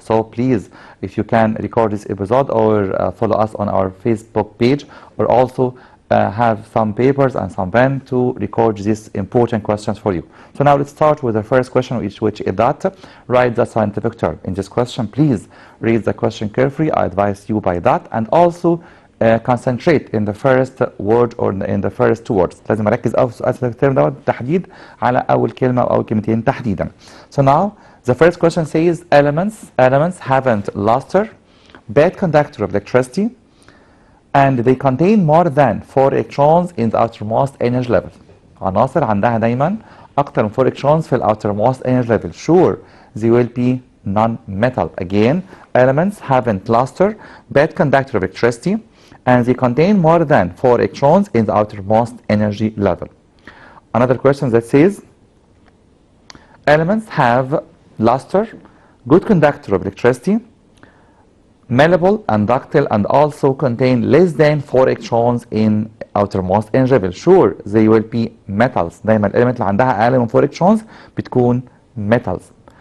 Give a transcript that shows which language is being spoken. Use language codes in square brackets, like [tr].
[en] So please, if you can record this episode or follow us on our Facebook page, or also have some papers and some pen to record these important questions for you. So now let's start with the first question, which is that write the scientific term. In this question, please read the question carefully. I advise you by that, and also concentrate in the first word or in the first two words. [ar] لازم أركز أو سؤال الترم دوت بالتحديد على أول كلمة أو أول كلمتين تحديدا. [en] So now the first question says elements haven't luster, bad conductor of electricity, and they contain more than 4 electrons in the outermost energy level. [ar] عناصر عندها دايما أكتر من 4 electrons في outermost energy level. [en] Sure, they will be non-metal. Again, elements haven't luster, bad conductor of electricity, and they contain more than 4 electrons in the outermost energy level. Another question that says elements have luster, good conductor of electricity, malleable and ductile, and also contain less than 4 electrons in outermost energy level. Sure, they will be metals. [ar] دايما element اللي عندها أقل من 4 electrons بتكون metals.